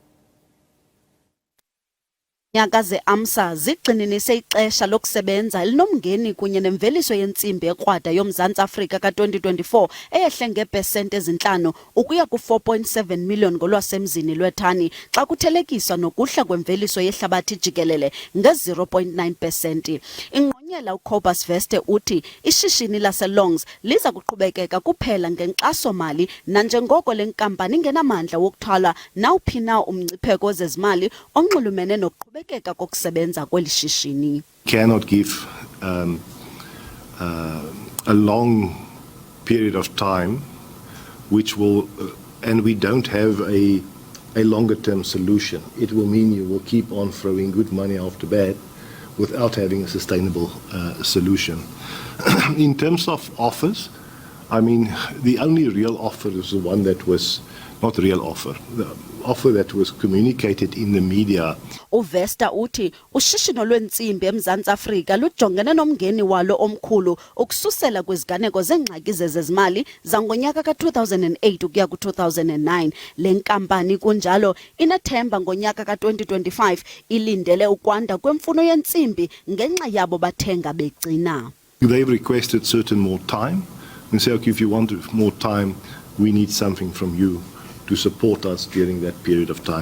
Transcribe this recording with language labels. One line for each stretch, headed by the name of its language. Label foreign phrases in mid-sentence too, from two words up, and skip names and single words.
Xhosa: Nyaka ze-AMSA zigxininise ixesha lokusebenza elinomngeni kunye nemveliso yentsimbi ekrwada yoMzantsi Afrika ka-2024 eyehle ngeepesenti ezintlanu ukuya ku-4.7 million ngolwasemzini lwethani xa kuthelekiswa nokuhla kwemveliso yehlabathi jikelele nge-0.9%. Ingqonyela uCobus Veste uthi ishishini laseLongs liza kuqhubekeka kuphela ngenkxaso-mali nanjengoko le nkampani ingenamandla wokuthwala nawuphi na umngcipheko wezezimali onxulumene nokuqhubeka
English: cannot give a long period of time which will and we don't have a longer term solution. It will mean you will keep on throwing good money after bad without having a sustainable solution. In terms of offers, I mean, the only real offer is the one that was not real offer. The offer that was communicated in the media.
Xhosa: Uvesta uthi ushishino lwentsimbi eMzantsi Afrika lujongene nomngeni walo omkhulu ukususela kwiziganeko zengxaki zezezimali zangonyaka ka-2008 ukuya ku-2009. Le nkampani kunjalo inethemba ngonyaka ka-2025 ilindele ukwanda kwemfuno yentsimbi ngenxa yabo bathenga begcina.
English: They've requested certain more time and say, okay, if you want more time, we need something from you to support us during that period of time.